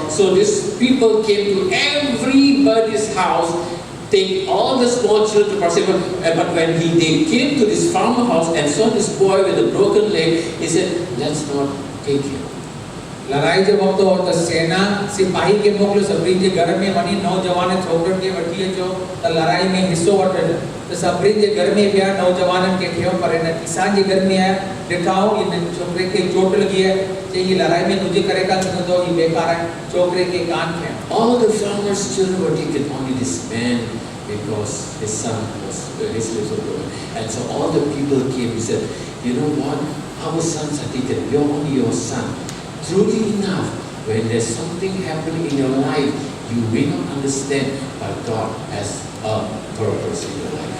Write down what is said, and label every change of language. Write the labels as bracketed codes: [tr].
[en] So these people came to everybody's house, take all the small children to participate. But when they came to this farmer house and saw this boy with a broken leg, he said, let's not take him. [sd] लड़ाई जो वक्त हो तो सेना सिपाही के मोकिलियो सभिनी जे घर में वञी नौजवान छोकिरनि खे वठी अचो त लड़ाई में हिसो वठनि त सभिनी जे घर में ॿिया नौजवाननि खे खयो पर हिन किसान जे घर में आया ॾिठाऊं हिन छोकिरे खे चोट लॻी आहे चई हीअ लड़ाई में तुंहिंजे करे कान सघंदो हीअ बेकार आहे छोकिरे खे कान खयो [en] All the farmers' children were taken, only this man, because his son was his lips were broken. And so all the people came. He said, you know what? Our sons are taken. You're only your son. Truly enough, when there's something happening in your life, you may not understand, but God has a purpose in your life.